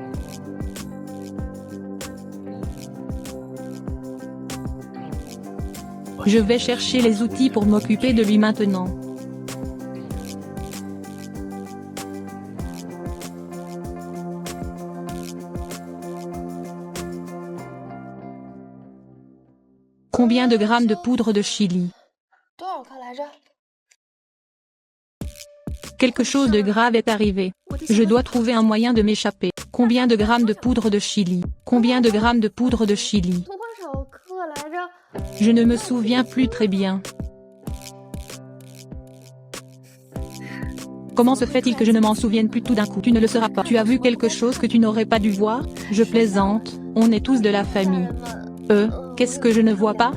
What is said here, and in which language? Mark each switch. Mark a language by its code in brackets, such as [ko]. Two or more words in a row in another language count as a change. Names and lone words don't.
[fr] Je vais chercher les outils pour m'occuper de lui maintenant. Combien de grammes de poudre de chili? [zh] 多少克来着？ [fr] Quelque chose de grave est arrivé. Je dois trouver un moyen de m'échapper. Combien de grammes de poudre de chili? Combien de grammes de poudre de chili? [zh] 多少克来着？ [fr] Je ne me souviens plus très bien. Comment se fait-il que je ne m'en souvienne plus tout d'un coup? Tu ne le sauras pas. Tu as vu quelque chose que tu n'aurais pas dû voir? Je plaisante, on est tous de la famille. Qu'est-ce que je ne vois pas?